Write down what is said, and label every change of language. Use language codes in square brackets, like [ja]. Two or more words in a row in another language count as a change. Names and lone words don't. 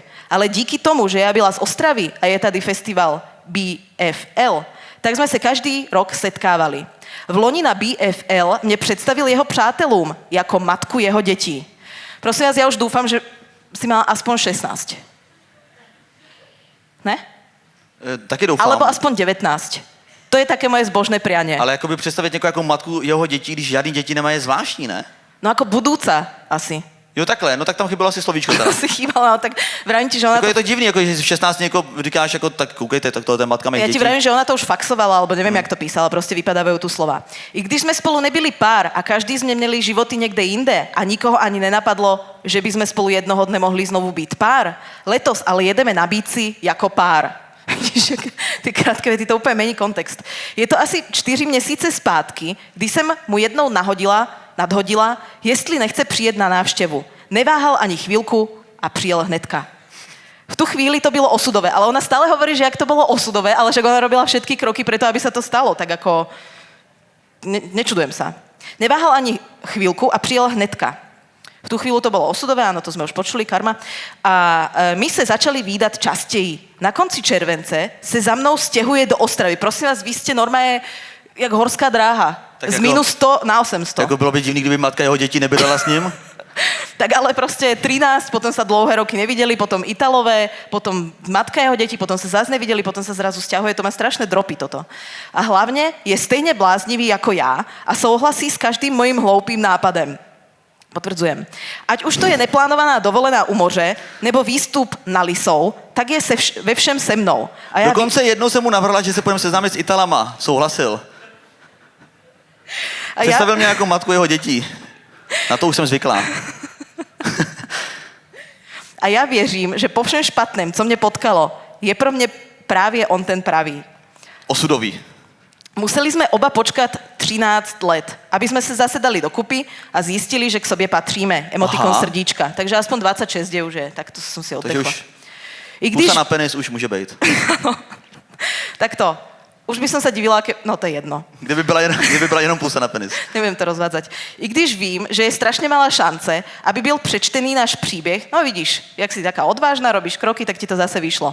[cs] Ale díky tomu, že ja byla z Ostravy a je tady festival BFL, tak sme sa každý rok setkávali. V loni na BFL mě představil jeho přátelům jako matku jeho dětí. [sk] Prosím vás, ja už dúfam, že si mala aspoň 16. [cs] Ne? Taky doufám. [sk] Alebo aspoň 19. To je také moje zbožné prianie. [cs] Ale jakoby představit někoho jako matku jeho dětí, když žádný děti nemá, je zvláštní, ne? [sk] No ako budúca asi. [cs] Jo, takhle, no tak tam chybilo asi slovíčko teda. [sk] Asi chýbala, no, tak vravím ti, že ona [cs] Jako to... je to divný, jako, že v 16 někoho říkáš, jako, tak koukejte, tak tohle je matka mých [sk] Ja [cs] dětí. [sk] ti vravím, že ona to už faxovala, alebo neviem, jak to písala, proste vypadávajú tu slova. [cs] I když sme spolu nebyli pár a každý sme měli životy niekde inde a nikoho ani nenapadlo, že by sme spolu jednoho dne mohli znovu byť pár, letos ale jedeme na bíci jako pár. Ty krátké vety, to úplně mení kontext. Je to asi 4 měsíce zpátky, kdy jsem mu jednou nadhodila, jestli nechce přijet na návštěvu. Neváhal ani chvíľku a přijel hnedka. V tu chvíli to bylo osudové, [sk] ale ona stále hovorí, že jak to bylo osudové, ale že ona robila všetky kroky preto, aby sa to stalo. Tak ako... Nečudujem sa. [cs] Neváhal ani chvíľku a přijel hnedka. [sk] V tu chvíľu to bolo osudové, áno, to sme už počuli, karma. [cs] A my sa začali vídať častěji. Na konci července se za mnou stěhuje do Ostravy. [sk] Prosím vás, vy ste normálne jak horská dráha. [cs] Tak z jako- minus 100 na 800. Jako bylo by divný, kdyby matka jeho dětí nebydlela s ním. [sk] Tak ale proste 13, potom sa dlouhé roky nevideli, potom Italové, potom matka jeho detí, potom sa zase nevideli, potom sa zrazu sťahuje. To má strašné dropy toto. [cs] A hlavne je stejne bláznivý jako ja a souhlasí s každým mojím hloupým nápadem. [sk] Potvrdzujem. [cs] Ať už to je neplánovaná dovolená u moře, nebo výstup na Lisou, tak je ve všem se mnou. A ja Dokonce jednou jsem mu navrhla, že se budeme seznámit s Italama. Souhlasil. Představil mě jako matku jeho dětí. Na to už jsem zvyklá. A ja věřím, že po všem špatném, co mě potkalo, je pro mě právě on ten pravý. Osudový. [sk] Museli sme oba počkať 13 let, aby sme sa zase dali dokupy a zistili, že [cs] k sobě patříme. Emotikon srdíčka. Takže aspoň 26 je už je. Tak to som si Takže [sk] odtekla. [cs] už pusa na penis už může být. Tak to. [sk] Už by som sa divila, no to je jedno. [cs] Kdyby byla jenom pusa na penis. [sk] Neviem to rozvádzať. [cs] I když vím, že je strašne malá šance, aby byl přečtený náš příběh, [sk] no vidíš, jak si taká odvážna, robíš kroky, tak ti to zase vyšlo.